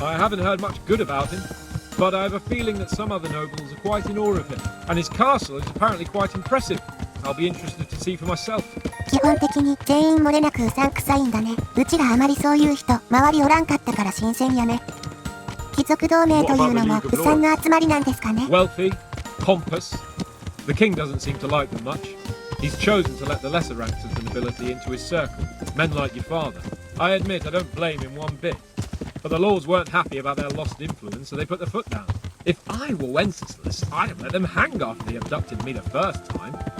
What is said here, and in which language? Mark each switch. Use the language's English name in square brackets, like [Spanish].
[English] I haven't heard much good about him, but I have a feeling that some other nobles are quite in awe of him, and his castle is apparently quite impressive. I'll be interested to see for myself. [Japanese] 基本的に全員漏れなくうさんくさいんだね。うちらあまりそういう人周りおらんかったから新鮮やね。貴族同盟というのもうさんの集まりなんですかね。 [English] Wealthy, pompous. The king doesn't seem to like them much. He's chosen to let the lesser ranks of the nobility into his circle, men like your father. I admit I don't blame him one bit. But the lords weren't happy about their lost influence, so they put their foot down. If I were Wenceslas, I'd have let them hang after they abducted me the first time.